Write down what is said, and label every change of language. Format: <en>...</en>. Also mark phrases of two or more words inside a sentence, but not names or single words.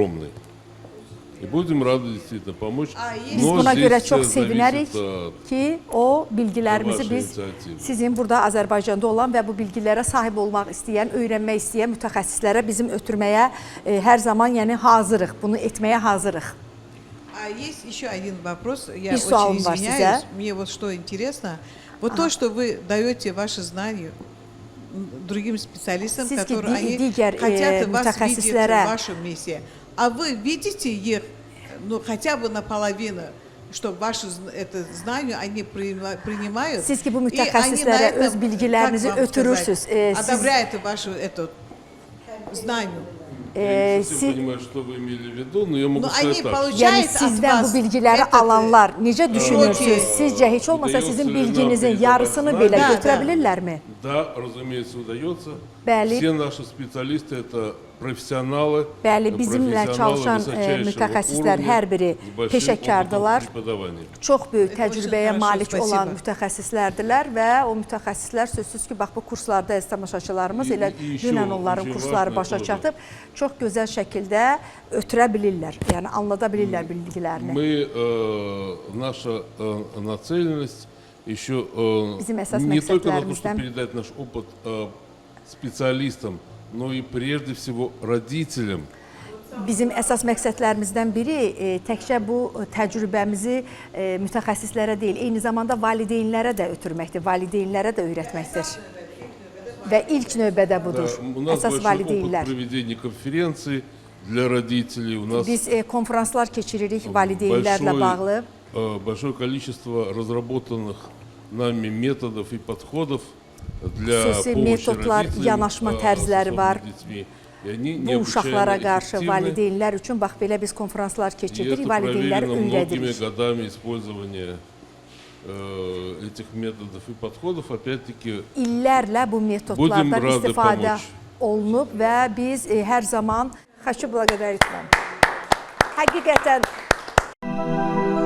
<az>Biz buna görə çox sevinərik ki, o bilgilərimizi biz sizin burada Azərbaycanda olan və bu bilgilərə sahib olmaq istəyən, öyrənmək istəyən mütəxəssislərə bizim ötürməyə hər zaman hazırıq, bunu etməyə hazırıq.</az> <ru>Есть еще один вопрос, я очень извиняюсь, мне вот что интересно, вот то, что вы даете ваши знания другим специалистам, которые они хотят вас видеть в вашем месте, а вы видите их, ну, хотя бы наполовину, что ваши знания они принимают,</ru> <az>siz ki bu mütəxəssislərə öz bilgilərinizi ötürürsünüz.</az> <ru>Одобряют вашу эту знание.</ru> <az>Yəni sizdən bu bilgiləri alanlar necə düşünürsünüz? Sizcə heç olmasa sizin bilginizin yarısını belə götürə bilirlərmi? Bəli, bizimlə çalışan mütəxəssislər hər biri peşəkardırlar. Çox böyük təcrübəyə malik olan mütəxəssislərdirlər və o mütəxəssislər sözsüz ki, bax bu kurslarda əziz tamaşaçılarımız elə dünən onların kursları başa çatıb, çox gözəl şəkildə ötürə bilirlər, yəni anlada bilirlər bilgilərini.</az> <ru>Наша нацеленность еще</ru> <az>bizim</az> <ru>не только на то, чтобы передать наш опыт специалистам, но и прежде всего родителям.</ru> <az>Bizim əsas məqsədlərimizdən biri təkcə bu təcrübəmizi mütəxəssislərə deyil, eyni zamanda valideynlərə də ötürməkdir, valideynlərə də öyrətməkdir. və ilk növbədə budur. Əsas valideynlər. Biz konferanslar keçiririk valideynlərlə bağlı.</az> <ru>Большое количество разработанных нами методов и подходов</ru> <az>xüsusi metodlar, yanaşma tərzləri var. Bu uşaqlara qarşı valideynlər üçün bax belə biz konferanslar keçiririk, valideynləri öyrədirik. İllərlə bu metodlardan istifadə olunub və biz hər zaman</az> <ru>Хочу благодарить вам.</ru> <az>Həqiqətən</az>